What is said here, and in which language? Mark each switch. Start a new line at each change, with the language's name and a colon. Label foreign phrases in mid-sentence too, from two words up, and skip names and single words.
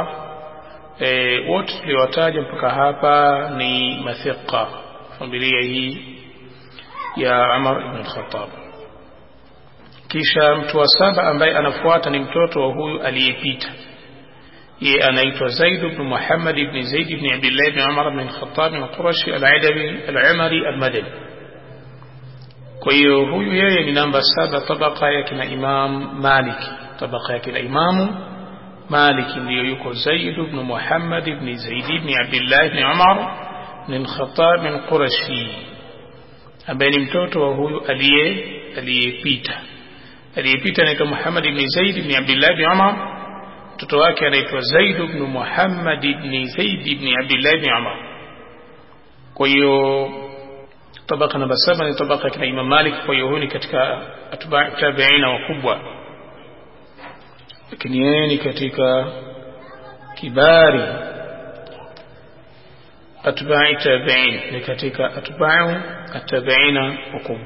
Swahili: Wote tuliowataja mpaka hapa ni mathiqa, familia hii ya Umar ibn al-Khattab. Kisha mtu wa 7 ambaye anafuata ni mtoto wa huyu aliyepita, yeye anaitwa Zaid ibn Muhammad ibn Zaid ibn Abdullah ibn Umar ibn al-Khattab al-Qurashi al-Adawi al-Umari al-Madani. Kwa hiyo huyu yeye ni namba 7, tabaka yake na Imam Malik, tabaka yake na Imamu Malik ndiyo yuko Zaid ibn Muhammad ibn Zaid ibn Abdullah ibn Umar ibn al-Khattab al-Qurashi, ambaye ni mtoto wa huyu aliyepita anaitwa Muhammad ibn Zaid ibn Abdullah ibn Umar. Mtoto wake anaitwa Zaid ibn Muhammad ibn Zaid ibn Abdullah ibn Umar. Kwa hiyo tabaka namba 7 ni tabaka ya Imam Malik. Kwa hiyo huyu ni katika
Arabic: أتباع التابعين
Swahili: wakubwa, lakini yeye ni katika
Arabic: كبار أتباع التابعين,
Swahili: ni katika
Arabic: أتباع التابعين
Swahili: wakubwa.